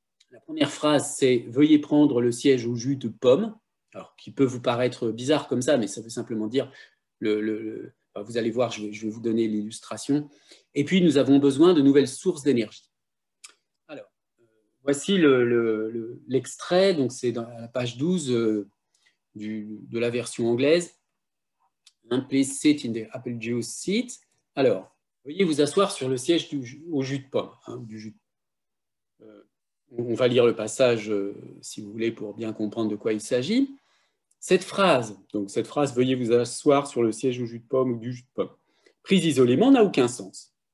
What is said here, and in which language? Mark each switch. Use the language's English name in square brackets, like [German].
[French] La première phrase, c'est « Veuillez prendre le siège au jus de pomme », alors qui peut vous paraître bizarre comme ça, mais ça veut simplement dire vous allez voir, je vais vous donner l'illustration. Et puis, nous avons besoin de nouvelles sources d'énergie. Alors, voici l'extrait, donc c'est dans la page 12 de la version anglaise. [English] Please sit in the apple juice seat. [French] Alors, veuillez vous asseoir sur le siège au jus de pomme. On va lire le passage, si vous voulez, pour bien comprendre de quoi il s'agit. Cette phrase, veuillez vous asseoir sur le siège au jus de pomme ou du jus de pomme, prise isolément, n'a aucun sens.